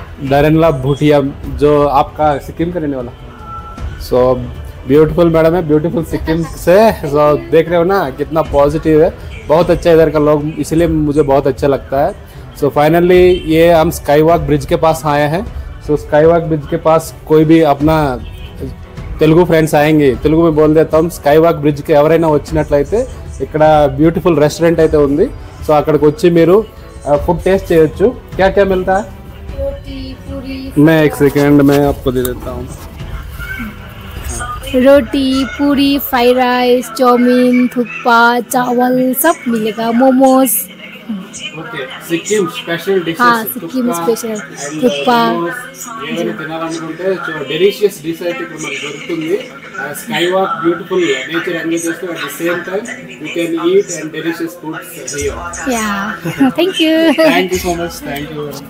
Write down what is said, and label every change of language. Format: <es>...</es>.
<hi>डरेनला भूटिया, जो आपका सिक्किम का रहने वाला. सो ब्यूटीफुल मैडम है, ब्यूटीफुल सिक्किम से. सो देख रहे हो ना कितना पॉजिटिव है, बहुत अच्छा इधर का लोग, इसलिए मुझे बहुत अच्छा लगता है. सो फाइनली ये हम स्काई वॉक ब्रिज के पास आए हैं. सो स्काई वॉक ब्रिज के पास कोई भी अपना</hi> <te>తెలుగు ఫ్రెండ్స్ ఆయంగి,</te> <hi>తెలుగు में बोल देता हूँ.</hi> <te>స్కై వాక్ బ్రిడ్జ్కి ఎవరైనా వచ్చినట్లయితే ఇక్కడ బ్యూటిఫుల్ రెస్టారెంట్ అయితే ఉంది. సో అక్కడికి వచ్చి మీరు ఫుడ్ టేస్ట్ చేయొచ్చు.</te> <hi>क्या क्या मिलता है? रोटी, पूरी. मैं एक सेकंड में आपको दे देता हूँ. रोटी, पूरी, फ्राइड राइस, चाउमीन, थुक्पा, चावल सब मिलेगा. Momos.</hi> <en>Okay, Sikkim special dishes.</en> <hi>हाँ, सिक्किम स्पेशल थुक्पा.</hi> <te>ఏదైనా తినాలనుకుంటే డెలిషియస్ డిష్ అయితే ఇక్కడ మనకు దొరుకుతుంది.</te> <en>Sky walk beautiful nature enjoy చేస్తూ at the same time you can eat and delicious foods here. Yeah, thank you. Thank you so much. Thank you.</en>